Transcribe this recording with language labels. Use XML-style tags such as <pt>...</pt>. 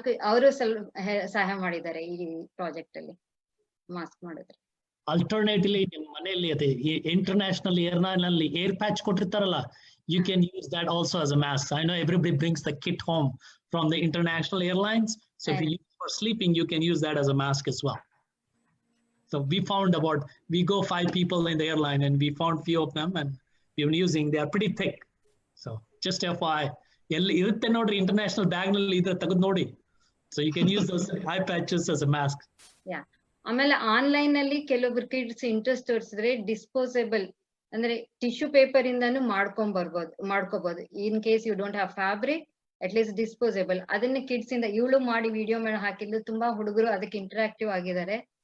<kn>ಅವರು ಸ್ವಲ್ಪ ಸಹಾಯ ಮಾಡಿದ್ದಾರೆ ಈ ಪ್ರಾಜೆಕ್ಟ್ ಅಲ್ಲಿ ಮಾಸ್ಕ್ ಮಾಡಿದ್ರೆ. ಅಲ್ಟರ್ನೇಟಿವ್ಲಿ ನಿಮ್ಮ ಮನೆಯಲ್ಲಿ ಅದೇ ಇಂಟರ್ನ್ಯಾಷನಲ್ ಏರ್ಲೈನ್ ಅಲ್ಲಿ air patch ಕೊಟ್ಟಿರ್ತಾರಲ್ಲ,</kn> <en>you can use that also as a mask. I know everybody brings the kit home from the international airlines, so if you use it for sleeping, you can use that as a mask as well. So we go 5 people in the airline and we found few of them and we've been using. They are pretty thick, so just FYI.</en> <kn>ಎಲ್ಲಿ ಇರುತ್ತೆ ನೋಡ್ರಿ international bag ನಲ್ಲಿ ಇದ್ರೆ ತೆಗೆದು ನೋಡಿ.</kn> <en>So you can use those eye patches as a mask.</en> <kn>ಆಮೇಲೆ online ಅಲ್ಲಿ ಕೆಲವೊಬ್ರು ಕಿಡ್ಸ್ ಇಂಟ್ರೆಸ್ಟ್ ತೋರಿಸಿದ್ರೆ ಡಿಸ್ಪೋಸೇಬಲ್ ಅಂದ್ರೆ ಟಿಶ್ಯೂ ಪೇಪರ್ ಇಂದಾನು ಮಾಡ್ಕೋಬಹುದು.</kn> <en>In case you don't have fabric, at least disposable.</en> <kn>ಅದನ್ನ ಕಿಡ್ಸ್ ಇಂದ ಇವಳು ಮಾಡಿ ವಿಡಿಯೋ ಮಾಡಿ ಹಾಕಿದ್ದು ತುಂಬಾ ಹುಡುಗರು ಅದಕ್ಕೆ ಇಂಟರಾಕ್ಟಿವ್ ಆಗಿದ್ದಾರೆ.</kn>